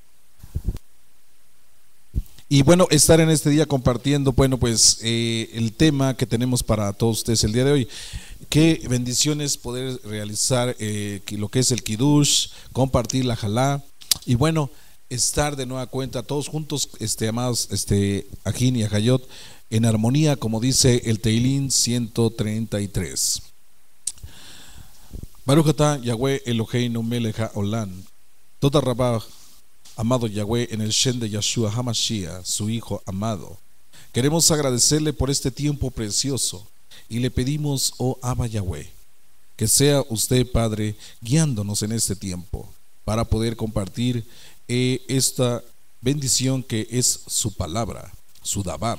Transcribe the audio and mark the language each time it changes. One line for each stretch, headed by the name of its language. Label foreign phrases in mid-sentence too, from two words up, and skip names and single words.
Spanish: Y bueno, estar en este día compartiendo, bueno, pues el tema que tenemos para todos ustedes el día de hoy. Qué bendiciones poder realizar lo que es el Kiddush, compartir la Jalá y bueno, estar de nueva cuenta todos juntos, amados, Ajín y Ajayot, en armonía, como dice el Teilín 133.
Hebrew: ברוך אתה יהוה אלוהינו מלך העולם. תודה רבה,
Spanish: amado Yahweh, en el Shem de
Hebrew: ישוע המשיח,
Spanish: su Hijo amado. Queremos agradecerle por este tiempo precioso y le pedimos, oh
Hebrew: אבא יהוה,
Spanish: que sea usted, Padre, guiándonos en este tiempo para poder compartir esta bendición que es su palabra, su dabar.